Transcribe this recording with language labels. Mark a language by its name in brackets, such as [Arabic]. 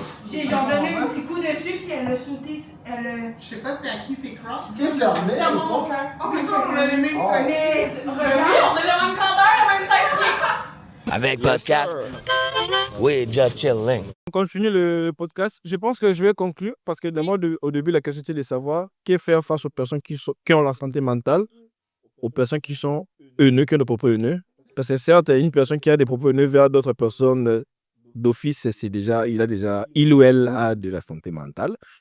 [French] J'ai genre donné un petit coup dessus, puis elle a sauté. Je sais pas c'est à qui c'est cross. C'était fermé. Ferme mon cœur. Oh, mais ça, on a les mêmes Oui, on est le même grandeur, le même size pied. Avec [English] podcast, we're just chilling. [French] On continue le podcast. Je pense que je vais conclure parce que d'abord, au début, la question était de savoir qu'est faire face aux personnes qui ont la santé mentale, aux personnes qui sont haineux, qui ont des propos haineux. Parce que certes, une personne qui a des propos haineux vers d'autres personnes d'office, il ou elle a de la santé mentale.